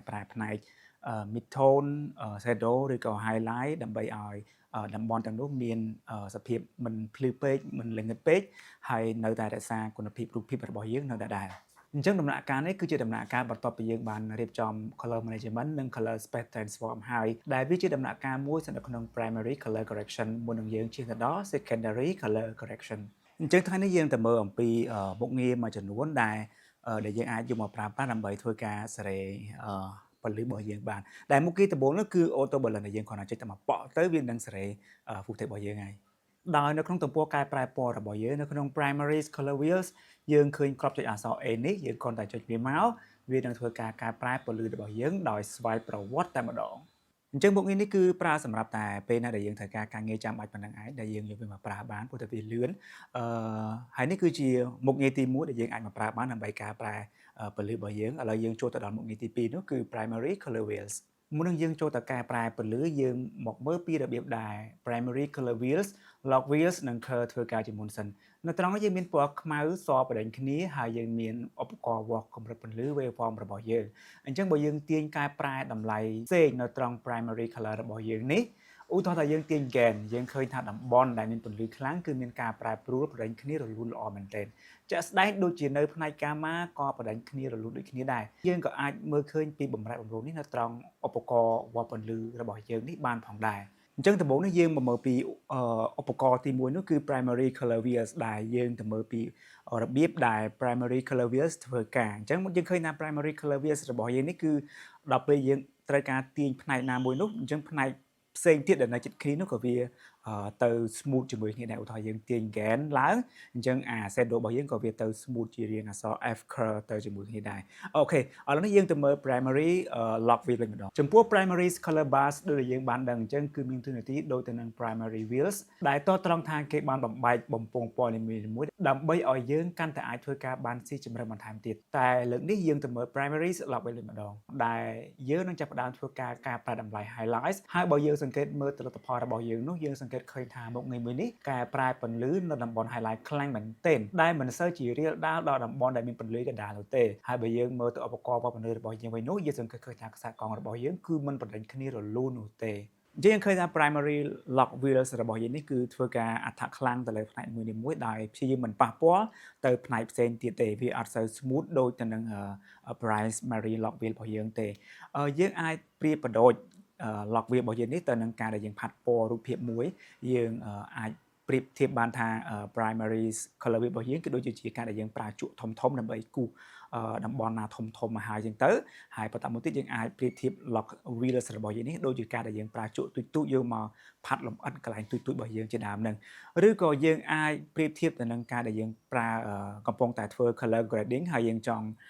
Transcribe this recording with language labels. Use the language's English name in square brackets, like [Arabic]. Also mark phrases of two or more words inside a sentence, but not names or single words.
[Khmer] ប្រែផ្នែក [English] mid-tone shadow [Khmer] ឬក៏ highlight ដើម្បីឲ្យតំបន់ទាំងនោះមានសភាពមិនភ្លឺពេកមិនល្ងឹតពេកហើយនៅតែរក្សាគុណភាពរូបភាពរបស់យើងនៅដដែលអញ្ចឹងដំណាក់កាលនេះគឺជាដំណាក់កាលបន្ទាប់ពីយើងបានរៀបចំ [English] color management [Khmer] និង [English] color space transform [Khmer] ហើយដែលវាជាដំណាក់កាលមួយស្ថិតនៅក្នុង [English] primary color correction [Khmer] មុននឹងយើងជិះទៅដល់ [English] secondary color correction [Khmer] អញ្ចឹងថ្ងៃនេះយើងទៅមើលអំពីមុខងារមួយចំនួនដែលយើងអាចយកមកប្រើប្រាស់ដើម្បី ធ្វើការសេរីពលឺរបស់យើងបានដែលមុខងារដំបូងនោះគឺ [English] auto balance [Khmer] ដែលយើងគ្រាន់តែចុចតែមកប៉ក់ទៅវានឹងសេរី footage របស់យើងហើយដោយនៅក្នុងទំព័រកែប្រែ ពណ៌របស់យើងនៅក្នុង [English] primary color wheels [Khmer] យើងឃើញក្របចុចអក្សរ A នេះយើងគ្រាន់តែចុចវាមកវានឹងធ្វើការកែប្រែពន្លឺរបស់យើងដោយស្វ័យប្រវត្តិតែម្ដងអញ្ចឹងមុខងារនេះគឺប្រើសម្រាប់តែពេលណាដែលយើងត្រូវការងារចាំបាច់ប៉ុណ្ណឹងឯងដែលយើងយកវាមកប្រើបានព្រោះតែវាលឿនហើយនេះគឺជាមុខងារទី1ដែលយើងអាចមកប្រើបានដើម្បីកែប្រែពន្លឺរបស់យើងឥឡូវយើងចូលទៅដល់មុខងារទី2នោះគឺ [English] primary color wheels [Khmer] មុននឹងយើងចូលទៅកែ ប្រែពន្លឺយើងមកមើលពីរបៀបដែល [English] primary color wheels log wheels [Khmer] និង curve ធ្វើការជាមុនសិននៅត្រង់នេះយើងមានពណ៌ខ្មៅសបដិញគ្នាហើយយើងមានឧបករណ៍វាស់កម្រិតពន្លឺ waveform របស់យើងអញ្ចឹងបើយើងទាញកែប្រែតម្លៃផ្សេងនៅត្រង់ [English] primary color [Khmer] របស់យើងនេះឧទាហរណ៍ថាយើងទាញ gain យើងឃើញថាតំបន់ដែលមានពន្លឺខ្លាំងគឺមានការប្រែប្រួលបដិញគ្នារលូនល្អមែនទែនជាក់ស្ដែងដូចជានៅផ្នែកកាម៉ាក៏បដិញគ្នារលូនដូច គ្នាដែរយើងក៏អាចមើលឃើញពីបំរែបំរួលនេះនៅត្រង់ឧបករណ៍វាស់ពន្លឺរបស់យើងនេះបានផងដែរអញ្ចឹងដំបូងនេះយើងមកមើលពីឧបករណ៍ទី1នោះគឺ [English] primary color wheels [Khmer] ដែលយើងទៅមើលពីរបៀបដែល [English] primary color wheels [Khmer] ធ្វើការអញ្ចឹងយើងឃើញថា [English] primary color wheels [Khmer] របស់យើងនេះគឺដល់ពេលយើងត្រូវការទាញផ្នែក ណាមួយនោះអញ្ចឹងផ្នែកផ្សេងទៀតដែលនៅជិតគ្នានោះក៏វាទៅ smooth ជាមួយគ្នាដែរឧទាហរណ៍យើងទាញ gain ឡើងអញ្ចឹងshadow របស់យើងក៏វាទៅ smooth ជារាងអក្សរ F curve ទៅជាមួយគ្នាដែរអូខេឥឡូវនេះយើងទៅមើល [English] primary log wheel [Khmer] វិញម្ដងចំពោះ [English] primary color bars [Khmer] ដូច យើងបានដឹងអញ្ចឹងគឺមានតួនាទីដូចទៅនឹង [English] primary wheels [Khmer] ដែលតត្រង់ថាគេបានបំបែកបំពង់ពណ៌នីមួយៗដើម្បីឲ្យយើងកាន់តែអាចធ្វើការបានស៊ីជម្រៅបន្ថែមទៀតតែ លើកនេះយើងទៅមើល [English] primary log wheel [Khmer] វិញម្ដងដែលយើងនឹងចាប់ផ្ដើមធ្វើការប្រែតម្លៃ highlights ហើយបើយើងសង្កេតមើលទិដ្ឋផលរបស់យើង នោះយើងសង្កេតឃើញថាមុខងារមួយនេះកែប្រែពន្លឺនៅតំបន់ highlight ខ្លាំងមែនទែនដែលមិនសូវជារាលដាលដល់តំបន់ដែលមានពន្លឺកណ្ដាលនោះទេហើយបើយើងមើលទៅឧបករណ៍ពន្លឺរបស់យើងវិញនោះយើងសង្កេតឃើញថាខ្សែកង់របស់យើងគឺមិនបណ្ដេញគ្នារលូននោះទេយើងឃើញថា [English] primary log wheels [Khmer] របស់យើងនេះគឺធ្វើការអត្ថខ្លាំងទៅលើផ្នែកមួយៗដោយព្យាយាមមិនប៉ះពាល់ទៅផ្នែកផ្សេងទៀតទេវាអត់សូវ smooth ដូចទៅនឹង [English] primary log wheel [Khmer] របស់យើងទេយើងអាចប្រៀបប្រដូច [English] log wheel [Khmer] របស់យើងនេះទៅនឹងការដែលយើងផាត់ពណ៌រូបភាពមួយយើងអាចប្រៀបធៀបបានថា [English] primary color wheel [Khmer] របស់យើងគឺដូចជាការដែលយើងប្រើជក់ធំៗដើម្បីគូសតំបន់ណាធំមកហើយចឹងទៅហើយបន្តមកទៀតយើងអាចប្រៀបធៀប [English] log wheels [Khmer] របស់យើងនេះដូចជាការដែលយើងប្រើជក់ទូចៗយកមកផាត់លម្អិតកន្លែងទូចៗរបស់យើងជាដើមហ្នឹងឬក៏យើងអាចប្រៀបធៀបទៅនឹងការដែលយើងប្រើកំពុងតែធ្វើ [English] color grading [Khmer] ហើយយើងចង់